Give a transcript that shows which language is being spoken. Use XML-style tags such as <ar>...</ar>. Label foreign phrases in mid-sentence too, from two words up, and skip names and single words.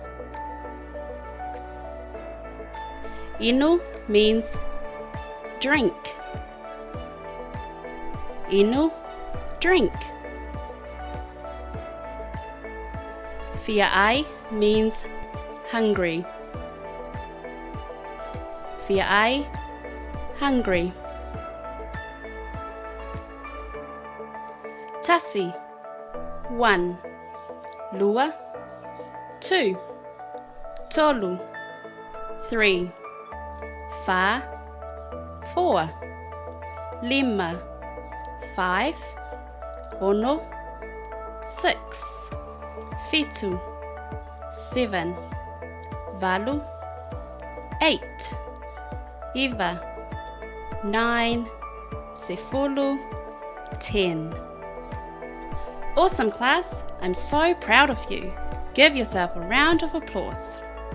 <en>Inu means drink. Inu, drink. Fia'ai means hungry. Fia'ai, hungry.</en> <sm>Tasi, 1. Lua, 2. Tolu, 3. Fa, 4. Lima, 5. Ono, 6. Fitu, 7. Valu, 8. Iva, 9. Sefulu, 10.</sm> <en>Awesome class! I'm so proud of you. Give yourself a round of applause.</en>